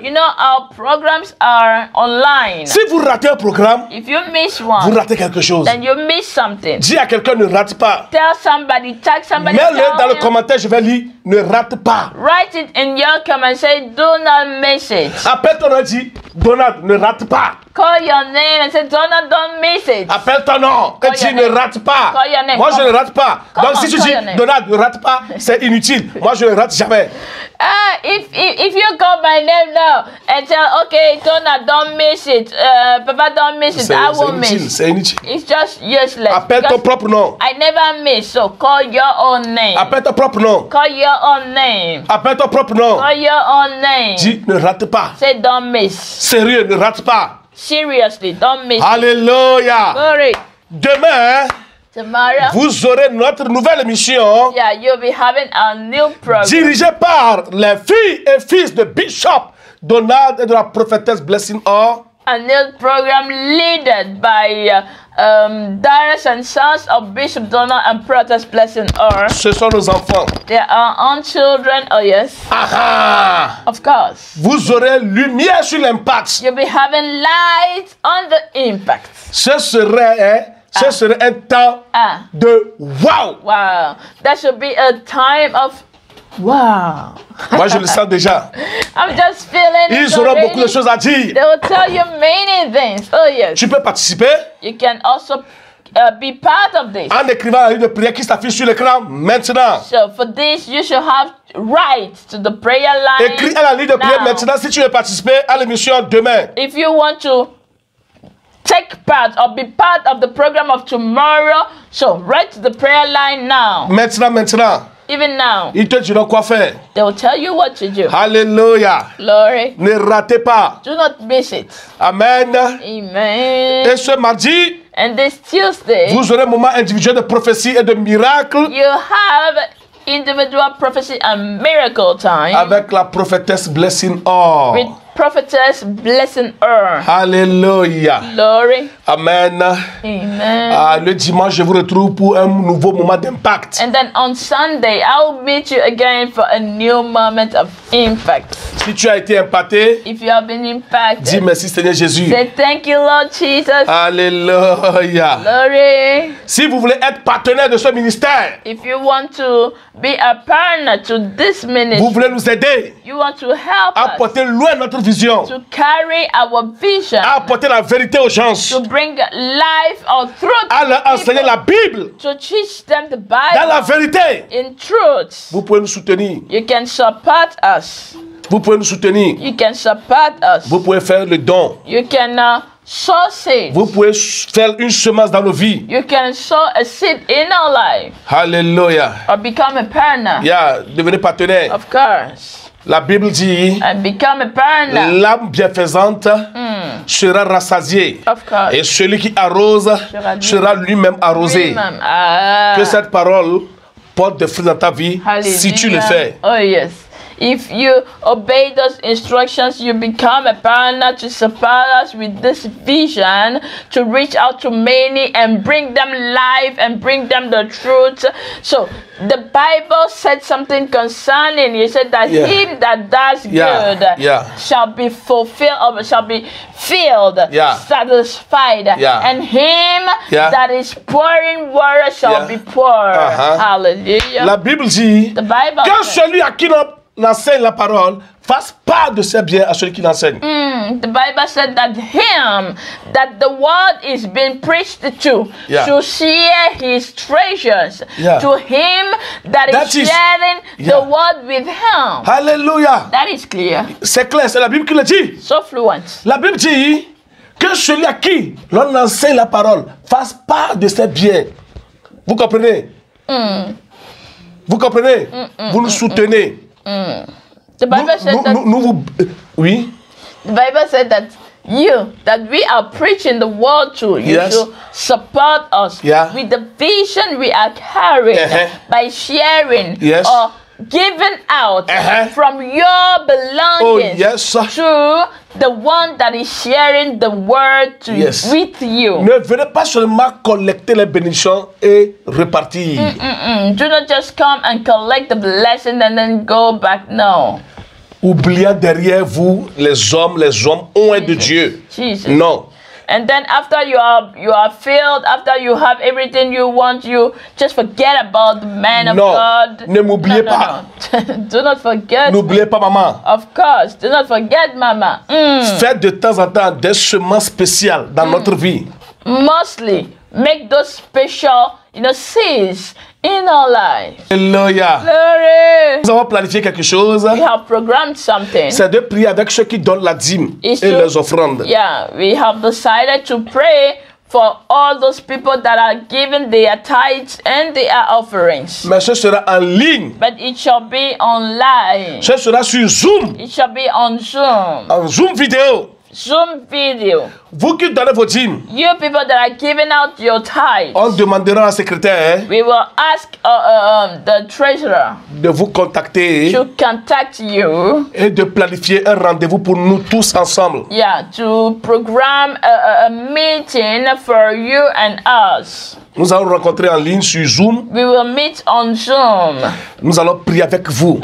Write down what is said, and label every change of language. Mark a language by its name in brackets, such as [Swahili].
[English] You know, our programs are online. [French] Si vous ratez un programme, [English] if you miss one, [French] vous ratez quelque chose. [English] Then you miss something. [French] Dis à quelqu'un ne rate pas. [English] Tell somebody, tag somebody. [French] Mets-le dans le commentaire, je vais lire. Ne rate pas. [English] Write it in your comment. Say, do not miss it. [French] Appelle ton nom et dis, Donald, ne rate pas. [English] Call your name and say, Donald, don't miss it. [French] Appelle ton nom et dis, ne rate pas. [English] Call your name. [French] Moi, je ne rate pas. Donc, si tu dis, Donald, ne rate pas, c'est inutile. Moi, je ne rate jamais. [English] If you call my name now and tell, okay, Donald, don't miss it. Papa, don't miss it. I won't miss. [French] C'est inutile. [English] It's just useless. [French] Appelle ton propre nom. [English] I never miss, so call your own name. [French] Appelle ton propre nom. [English] Call your own name. [French] Appelle ton propre nom. [English] Call your own name. [French] Dis, ne rate pas. [English] Say, don't miss. [French] Sérieux, ne rate pas. [English] Seriously, don't miss. [French] Alléluia. [English] Glory. [French] Demain, [English] tomorrow, [French] vous aurez notre nouvelle émission. [English] Yeah, you'll be having a new program. [French] Dirigée par les filles et fils de Bishop Donald et de la prophétesse Blessing Orr. [English] annual program led by Darius and Sons of Bishop Donald and Prophetess Blessing Orr. [French] Ce sont nos enfants. [English] They are our own children. Oh yes. Aha. Of course. [French] Vous aurez lumière sur l'impact. [English] You'll be having light on the impact. [French] Ce serait un temps de wow. [English] Wow. That should be a time of wow. [French] Moi, je le sens déjà. [English] I'm just feeling it. [French] Ils auront beaucoup de choses à dire. [English] They will tell you many things. Oh yes. [French] Tu peux participer. [English] You can also be part of this. [French] En écrivant la ligne de prière qui s'affiche sur l'écran maintenant. [English] So for this, you should have right to the prayer line. [French] Écris à la ligne de prière maintenant si tu veux participer à l'émission demain. [English] If you want to take part or be part of the program of tomorrow, so write to the prayer line now. [French] Maintenant. [English] Even now. [French] Ils te diront quoi faire. [English] They will tell you what to do. [French] Alléluia. [English] Glory. [French] Ne ratez pas. [English] Do not miss it. Amen. Amen. [French] Et ce mardi, [English] and this Tuesday, [French] vous aurez un moment individuel de prophétie et de miracle. [English] You have individual prophecy and miracle time. [French] Avec la prophétesse Blessing Orr. [English] With Prophetess Blessing Orr. [French] Alléluia. [English] Glory. Amen. Amen. [French] Le dimanche, je vous retrouve pour un nouveau moment d'impact. [English] And then on Sunday, I'll meet you again for a new moment of impact. [French] Si tu as été impacté, [English] if you have been impacted, [French] dis merci Seigneur Jésus. [English] Say thank you Lord Jesus. [French] Alléluia. [English] Glory. [French] Si vous voulez être partenaire de ce ministère, [English] if you want to be a partner to this ministry, [French] vous voulez nous aider, [English] you want to help [French] à porter loin notre vision, [English] to carry our vision, [French] à apporter la vérité aux gens, [English] to bring life or truth, [French] à leur enseigner la Bible, [English] to teach them the Bible, [French] dans la vérité, [English] in truth. [French] Vous pouvez nous soutenir. [English] You can support us. [French] Vous pouvez nous soutenir. [English] You can support us. [French] Vous pouvez faire le don. [English] You can sow seed. [French] Vous pouvez faire une semence dans nos vies. [English] You can sow a seed in our life. [French] Alléluia. [English] Or become a partner. [French] Devenez partenaire. [English] Of course. [French] La Bible dit, [English] and become a partner. [French] L'âme bienfaisante sera rassasiée. [English] Of course. [French] Et celui qui arrose sera lui-même arrosé. Que cette parole porte des fruits dans ta vie. Hallelujah. Si tu le fais. [English] Oh yes. If you obey those instructions, you become a partner to support us with this vision to reach out to many and bring them life and bring them the truth. So the Bible said something concerning. It said that him that does good shall be fulfilled or shall be filled, satisfied, and him that is pouring water shall be poured. Hallelujah. [French] La Bible dit, [English] the Bible [French] quand celui à qui n'enseigne la parole fasse part de ses biens à celui qui l'enseigne. [English] The Bible said that him that the word is being preached to should share his treasures to him that is sharing the word with him. Hallelujah. That is clear. [French] C'est clair, c'est la Bible qui le dit. [English] So fluent. [French] La Bible dit que celui à qui l'on enseigne la parole fasse part de ses biens. Vous comprenez? Vous comprenez? Vous nous soutenez. [English] The Bible said that [French] oui. [English] The Bible said that we are preaching the word to you to support us with the vision we are carrying by sharing or giving out from your belongings to the one that is sharing the word with you. [French] Ne venez pas seulement collecter les bénédictions et repartir. [English] Do not just come and collect the blessing and then go back. No. [French] Oubliant derrière vous les hommes ont de Dieu. [English] Jesus. [French] Non. [English] And then after you are filled, after you have everything you want, you just forget about the man of God. [French] Ne m'oubliez pas. [English] Do not forget. [French] N'oubliez pas maman. [English] Of course, do not forget mama. [French] Faites de temps en temps des semences spéciales dans notre vie. [English] Mostly make those special, seeds in our life. Hallelujah. Glory. [French] Nous avons planifié quelque chose. [English] We have programmed something. [French] C'est de prier avec ceux qui donnent la dîme et les offrandes. [English] We have decided to pray for all those people that are giving their tithes and their offerings. [French] Mais ce sera en ligne. [English] But it shall be online. [French] Ce sera sur Zoom. [English] It shall be on Zoom. [French] En Zoom vidéo. [English] Zoom video. [French] Vous qui donnez vos dîmes, [English] You people that are giving out your tithes, [French] on demandera à la secrétaire [English] we will ask the treasurer [French] de vous contacter [English] to contact you. [French] et de planifier un rendez-vous pour nous tous ensemble. [English] Yeah, to program a meeting for you and us. [French] Nous allons rencontrer en ligne sur Zoom. [English] We will meet on Zoom. [French] Nous allons prier avec vous